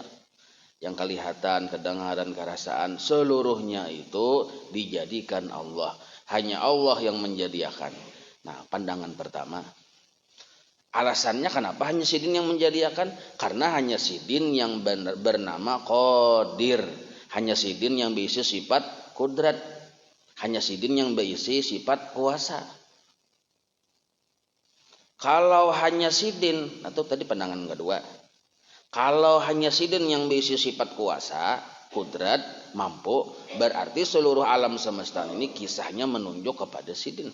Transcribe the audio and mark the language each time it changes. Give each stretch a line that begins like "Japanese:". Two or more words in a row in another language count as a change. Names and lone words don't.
Indonesian: Yang kelihatan, kedengaran, kerasaan, seluruhnya itu dijadikan Allah. Hanya Allah yang menjadikan. Nah, pandangan pertama. Alasannya kenapa hanya sidin yang menjadikan? Karena hanya sidin yang bernama Qadir. Hanya sidin yang berisi sifat kudrat. Hanya sidin yang berisi sifat kuasa. Kalau hanya sidin, atau tadi pandangan kedua. Kalau hanya sidin yang berisi sifat kuasa, kudrat, mampu, berarti seluruh alam semesta ini kisahnya menunjuk kepada sidin.